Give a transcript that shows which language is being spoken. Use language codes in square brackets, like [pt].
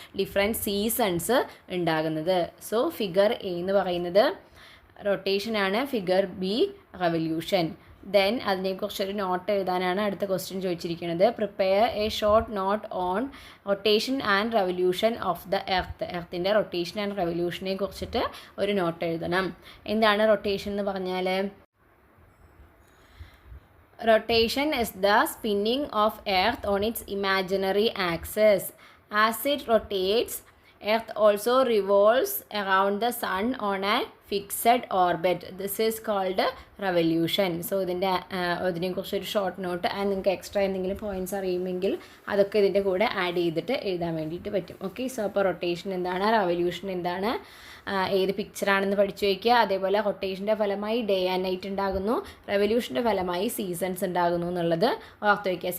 [ml] Different seasons ഉണ്ടാകുന്നത്. So figure A എന്ന് പറയുന്നത് റൊട്ടേഷനാണ്, figure B revolution. Then അതിനെക്കുറിച്ചൊരു not എഴുതാനാണ് അടുത്ത ക്വസ്റ്റ്യൻ ചോദിച്ചിരിക്കുന്നത്. [en] Prepare a short note on rotation and revolution of the earth. [ml] എർത്തിൻ്റെ rotation and റെവല്യൂഷനെ കുറിച്ചിട്ട് ഒരു നോട്ട് എഴുതണം. എന്താണ് റൊട്ടേഷൻ എന്ന് പറഞ്ഞാൽ? [en] Rotation is the spinning of Earth on its imaginary axis. As it rotates, Earth also revolves around the Sun on a fixed orbit. This is called revolution. [ml] So ഇതിനെക്കുറിച്ചൊരു short note, and നിങ്ങൾക്ക് extra എന്തെങ്കിലും points അറിയുമെങ്കിൽ അതൊക്കെ ഇതിൻ്റെ കൂടെ add ചെയ്തിട്ട് എഴുതാൻ വേണ്ടിയിട്ട് പറ്റും. Okay, so അപ്പോൾ റൊട്ടേഷൻ എന്താണ്, റെവല്യൂഷൻ എന്താണ്, ഏത് പിക്ചറാണെന്ന് പഠിച്ചു വയ്ക്കുക. അതേപോലെ റൊട്ടേഷൻ്റെ ഫലമായി ഡേ ആൻഡ് നൈറ്റ് ഉണ്ടാകുന്നു, റെവല്യൂഷൻ്റെ ഫലമായി സീസൺസ് ഉണ്ടാകുന്നു എന്നുള്ളത് ഓർത്ത് വയ്ക്കുക.